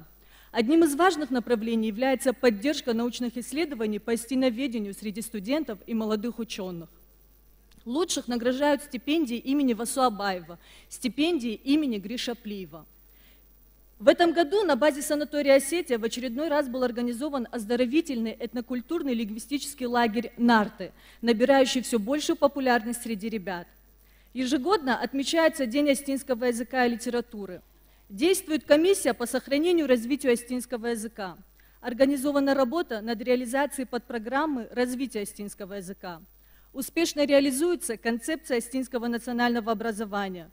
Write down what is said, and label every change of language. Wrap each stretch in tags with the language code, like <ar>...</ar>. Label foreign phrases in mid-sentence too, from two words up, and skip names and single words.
<ru>Одним из важных направлений является поддержка научных исследований по остиноведению среди студентов и молодых ученых. Лучших награждают стипендии имени Васу Абаева, стипендии имени Гриша Плиева. В этом году на базе санатория «Осетия» в очередной раз был организован оздоровительный этнокультурный лингвистический лагерь «Нарты», набирающий все большую популярность среди ребят. Ежегодно отмечается День остинского языка и литературы. Действует комиссия по сохранению и развитию остинского языка. Организована работа над реализацией подпрограммы развития остинского языка. Успешно реализуется концепция остинского национального образования.</ru>